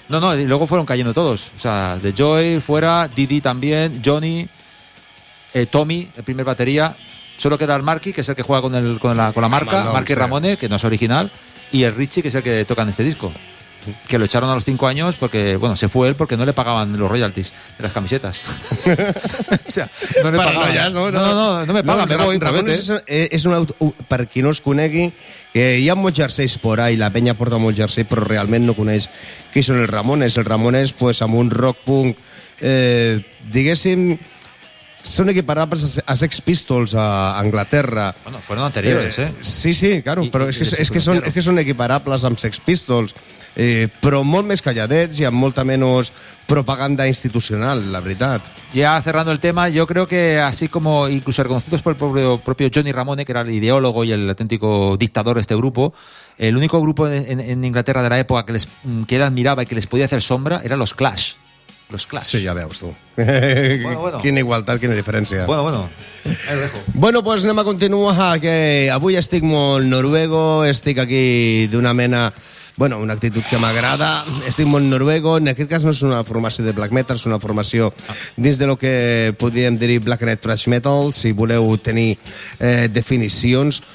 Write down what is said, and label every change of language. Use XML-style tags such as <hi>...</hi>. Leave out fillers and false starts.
<es>No, y luego fueron cayendo todos. O sea, The Joy fuera, Didi también, Johnny, Tommy, el primer batería. Solo queda el Marky, que es el que juega con la marca, Marky Ramone, que no es original, y el Richie, que es el que toca en este disco. Que lo echaron a los 5 años porque, bueno, se fue él porque no le pagaban los royalties de las camisetas. O sea, no le pagaban. No me pagan, no, me voy. Es un auto, para quien</es> <ca>no os conegui, hi ha molts jerseys</ca> <es>por ahí,</es> <ca>la penya porta molts jerseys, però realment no coneix qui són els Ramones. Els Ramones, pues, amb un rock punk, diguéssim, són equiparables a Sex Pistols a Anglaterra.</ca> <es>Bueno, fueron anteriores,</es> <ca>Sí, sí, claro, però és que són equiparables amb Sex Pistols. Però molt més calladets i amb molta menys propaganda institucional, la veritat.</ca> <es>Ya cerrando el tema, yo creo que así como incluso reconocidos por el propio Johnny Ramone, que era el ideólogo y el auténtico dictador de este grupo, el único grupo en Inglaterra de la época que él admiraba y que les podía hacer sombra eran los Clash.</es> <ca>Sí, ya veus tú. Bueno. Quina igualtat, quina diferència. Bueno. Bueno, pues anem a continuar, que avui estic molt noruego, estic aquí d'una mena... Bueno, una actitud que m'agrada. Estic molt noruego. En aquest cas no és una formació de black metal, és una formació dins de lo que podríem dir black net thrash metal, si voleu tenir definicions.</ca>